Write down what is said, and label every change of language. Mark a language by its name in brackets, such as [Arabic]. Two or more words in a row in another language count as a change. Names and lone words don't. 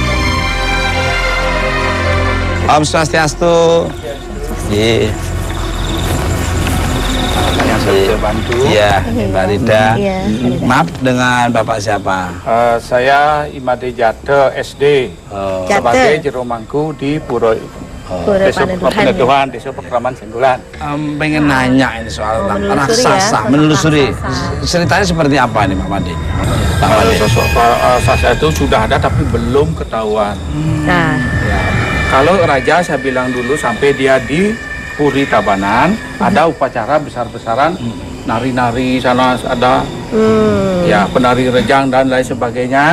[Balinese] Om Swastiastu. [Indonesian] Iya. Yang saya bantu. Iya, Mbak Rida. Maaf, dengan Bapak siapa? Saya Imade Jate SD. Sebagai jero mangku di Pura Desa Peneduhan, Desa Pekraman Sanggulan. Pengen nanya ini soal raksasa, menelusuri. Ceritanya seperti apa nih Pak Made? Sosok raksasa itu sudah ada tapi belum ketahuan. Nah, ya. Kalau raja saya bilang dulu sampai dia di Puri Tabanan, ada upacara besar-besaran, nari-nari sana ada, ya penari rejang dan lain sebagainya.